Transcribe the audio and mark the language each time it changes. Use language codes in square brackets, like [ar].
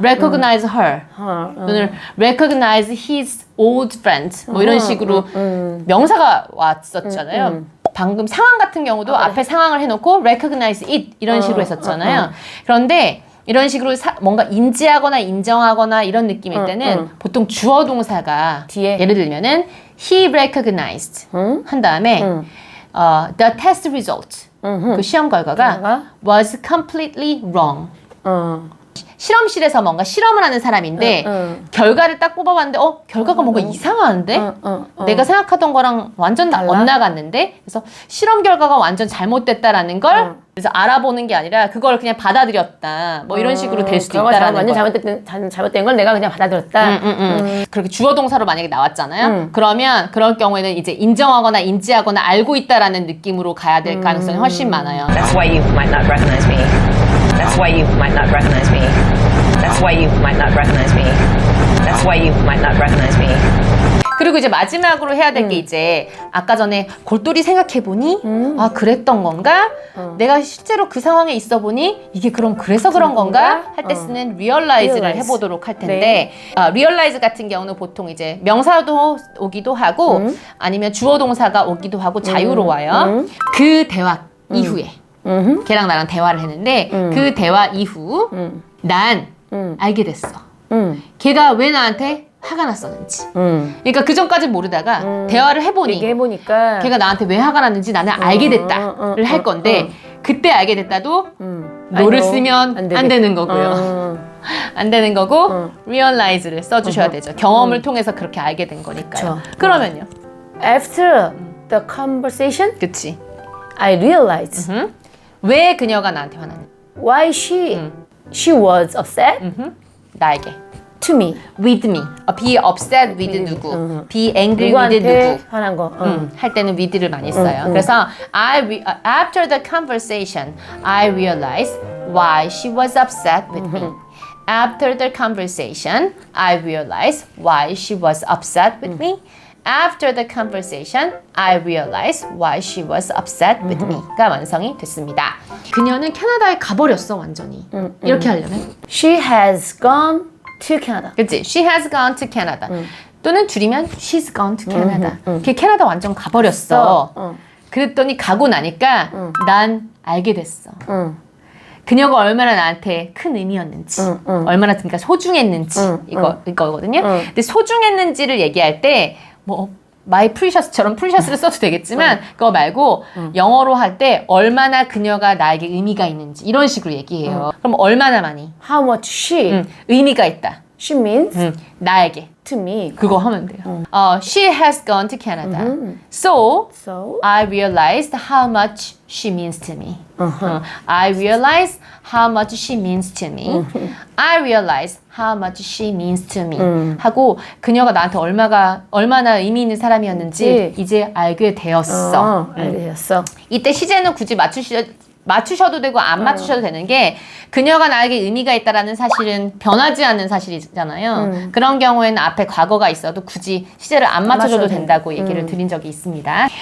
[ko] recognize her 또는 [en] recognize his old friend [ko] 뭐 이런 식으로 명사가 왔었잖아요. 방금 상황 같은 경우도 앞에 상황을 해놓고 recognize it 이런 식으로 했었잖아요. 그런데 이런 식으로 뭔가 인지하거나 인정하거나 이런 느낌일 때는 보통 주어 동사가 뒤에. 예를 들면은 [en] he recognized 한 다음에 the test result [ko] 그 시험 결과가 [en] was completely wrong. [ko] 실험실에서 뭔가 실험을 하는 사람인데 결과를 딱 뽑아봤는데 결과가 뭔가 이상한데 내가 생각하던 거랑 완전 엇나갔는데 그래서 실험 결과가 완전 잘못됐다라는 걸 그래서 알아보는 게 아니라 그걸 그냥 받아들였다 뭐 이런 식으로 될 수도 있다라는 완전 거예요. 잘못된 걸 내가 그냥 받아들였다. 그렇게 주어 동사로 만약에 나왔잖아요. 그러면 그럴 경우에는 이제 인정하거나 인지하거나 알고 있다라는 느낌으로 가야 될 가능성이 훨씬 많아요. [en] That's why you might not recognize me. That's why you might not recognize me. That's why you might not recognize me. That's why you might not recognize me. [ko] 그리고 이제 마지막으로 해야 될 게 이제 아까 전에 골똘히 생각해보니 아 그랬던 건가? 내가 실제로 그 상황에 있어 보니 이게 그럼 그래서 그런 건가? 할 때 쓰는 realize를 realize. 해보도록 할 텐데 realize 같은 경우는 보통 이제 명사도 오기도 하고 아니면 주어 동사가 오기도 하고 자유로워요. 그 대화 이후에 걔랑 나랑 대화를 했는데 그 대화 이후 난 알게 됐어. 걔가 왜 나한테 화가 났었는지. 그러니까 그 전까지 모르다가 대화를 해보니 얘기해보니까 걔가 나한테 왜 화가 났는지 나는 알게 됐다를 할 건데 그때 알게 됐다도 no를 쓰면 안 되는 거고요. 안 되는 거고 realize를 써주셔야 되죠. 경험을 통해서 그렇게 알게 된 거니까요. 그쵸. 그러면요. [en] After the conversation, [ko] 그치. [en] I realized [ko] 왜 그녀가 나한테 화났는지. [en] why she was upset [ko] 나에게. [en] to me. with me. be upset with 누구. be angry with [ko] 누구한테 누구. 화난 거. 할 때는 with를 많이 써요. [en] 그래서 after the conversation, I realized why she was upset with me. After the conversation, I realized why she was upset with me. After the conversation, I realized why she was upset with me. [ko] 가 완성이 됐습니다. 그녀는 캐나다에 가버렸어 완전히. 이렇게 하려면 [en] She has gone to Canada. 그치? She has gone to Canada. [ko] 또는 줄이면 [en] she's gone to Canada. [ko] 걔 캐나다 완전 가버렸어. 그랬더니 가고 나니까 난 알게 됐어. 그녀가 얼마나 나한테 큰 의미였는지, 얼마나 그러니까 소중했는지 이거거든요. 근데 소중했는지를 얘기할 때 뭐 my precious처럼 precious를 써도 되겠지만 그거 말고 영어로 할 때 얼마나 그녀가 나에게 의미가 있는지 이런 식으로 얘기해요. 그럼 얼마나 많이? [en] How much she [ko] 의미가 있다. [en] she means [ko] 나에게. [en] to me. [ko] 그거 하면 돼요. [en] She has gone to Canada. So I realized how much she means to me. I realized how much she means to me. I realized how much she means to me. [ko] 하고 그녀가 나한테 얼마나 의미 있는 사람이었는지 이제 알게 되었어. 알게 되었어. 이때 시제는 굳이 맞추셔도 되고 안 맞추셔도 되는 게 그녀가 나에게 의미가 있다라는 사실은 변하지 않는 사실이잖아요. 그런 경우에는 앞에 과거가 있어도 굳이 시제를 안 맞춰줘도 된다고 얘기를 드린 적이 있습니다.